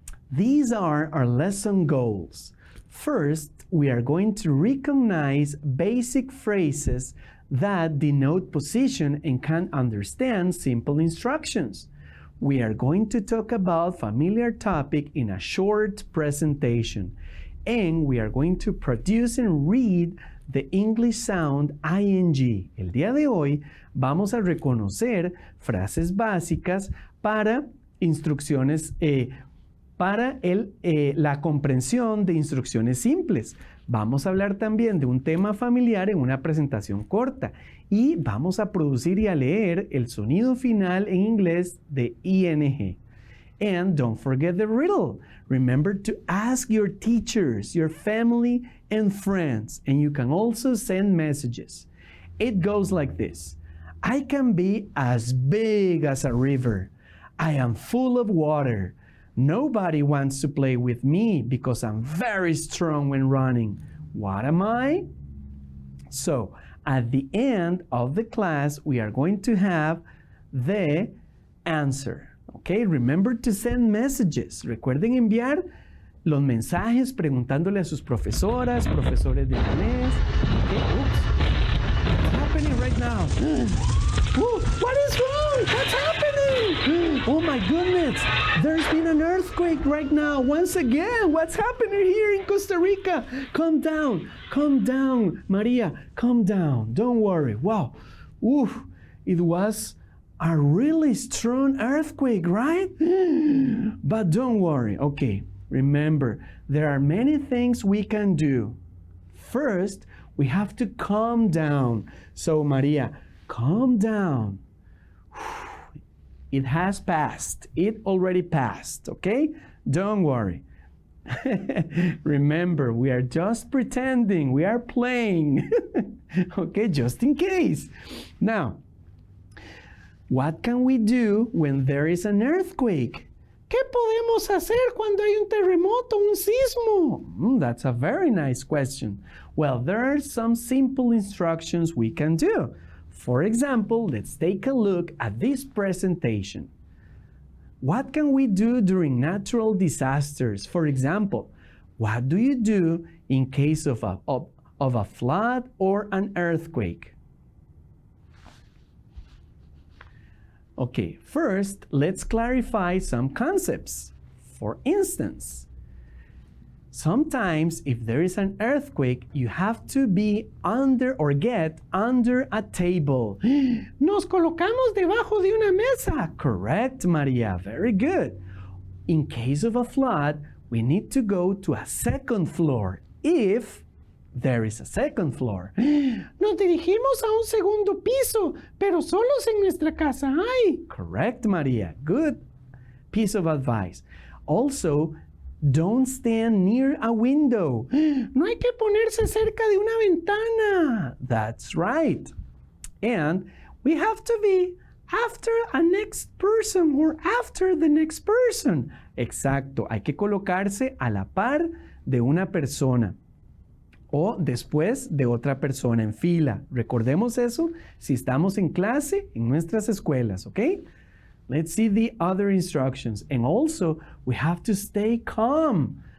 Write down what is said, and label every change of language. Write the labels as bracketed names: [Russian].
[English] These are our lesson goals. First, we are going to recognize basic phrases that denote position and can understand simple instructions. We are going to talk about familiar topic in a short presentation. And we are going to produce and read the English sound ing. [Spanish] El día de hoy vamos a reconocer frases básicas para instrucciones, para la comprensión de instrucciones simples. Vamos a hablar también de un tema familiar en una presentación corta y vamos a producir y a leer el sonido final en inglés de ing. [English] And don't forget the riddle. Remember to ask your teachers, your family, and friends. And you can also send messages. It goes like this. I can be as big as a river. I am full of water. Nobody wants to play with me because I'm very strong when running. What am I? So, at the end of the class, we are going to have the answer. Okay, remember to send messages. [Spanish] Recuerden enviar los mensajes preguntándole a sus profesoras, profesores de inglés. [English] Okay, oops. What's happening right now? Ooh, what is wrong? What's happening? Oh my goodness, there's been an earthquake right now. Once again, what's happening here in Costa Rica? Calm down, Maria, calm down. Don't worry. Wow, ooh, it was a really strong earthquake, right? But don't worry. Okay, remember, there are many things we can do. First, we have to calm down. So, Maria, calm down. It has passed. It already passed, okay? Don't worry. Remember, we are just pretending. We are playing. Okay, just in case. Now, what can we do when there is an earthquake? [Spanish] ¿Qué podemos hacer cuando hay un terremoto, un sismo? [English] That's a very nice question. Well, there are some simple instructions we can do. For example, let's take a look at this presentation. What can we do during natural disasters? For example, what do you do in case of a flood or an earthquake? Okay, first, let's clarify some concepts. For instance, Sometimes, if there is an earthquake, you have to be under or get under a table. [Spanish] Nos colocamos debajo de una mesa. [English] Correct, Maria. Very good. In case of a flood, we need to go to a second floor, if there is a second floor. [Spanish] Nos dirigimos a un segundo piso, pero solos en nuestra casa hay. [English] Correct, Maria. Good piece of advice. Also, don't stand near a window. [Spanish] No hay que ponerse cerca de una ventana. [English] That's right. And we have to be after a next person or after the next person. [Spanish] Exacto. Hay que colocarse a la par de una persona o después de otra persona en fila. Recordemos eso si estamos en clase en nuestras escuelas, ¿ok? [English] Let's see the other instructions. And also, we have to stay calm.